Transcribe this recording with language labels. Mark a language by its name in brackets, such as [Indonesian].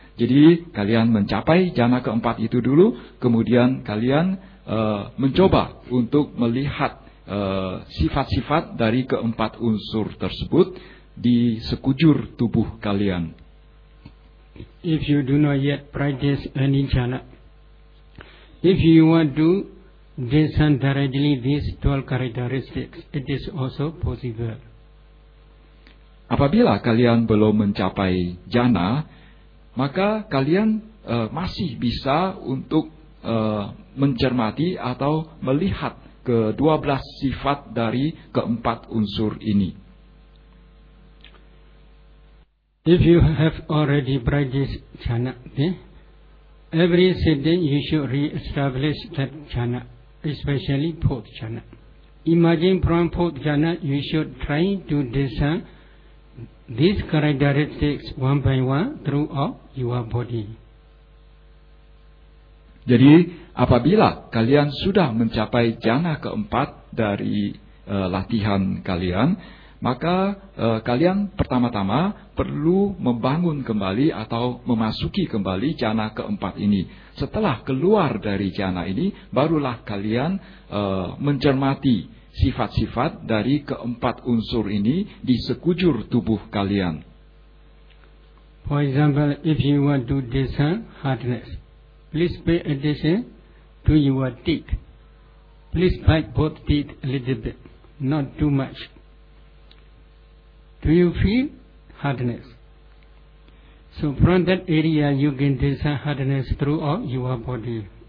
[Indonesian] Jadi, kalian mencapai jhana keempat itu dulu, kemudian kalian mencoba untuk melihat sifat-sifat dari keempat unsur tersebut di sekujur tubuh kalian. [English] If you do not yet practice any jhana, if you want to discern directly these 12 characteristics, it is also possible. [Indonesian] Apabila kalian belum mencapai jhana, maka kalian masih bisa untuk mencermati atau melihat ke-12 sifat dari keempat unsur ini. [English] If you have already practiced jhana, then every sitting you should re-establish that jhana, especially fourth jhana. Imagine from fourth jhana, you should try to discern these characteristics one by one throughout your body. [Indonesian] Jadi, apabila kalian sudah mencapai jhana keempat dari latihan kalian, maka kalian pertama-tama perlu membangun kembali atau memasuki kembali jhana keempat ini. Setelah keluar dari jhana ini, barulah kalian mencermati sifat-sifat dari keempat unsur ini di sekujur tubuh kalian. [English] For example, if you want to discern hardness, please pay attention to your teeth. Please bite both teeth a little bit, not too much. Do you feel hardness? So from that area, you can discern hardness throughout your body.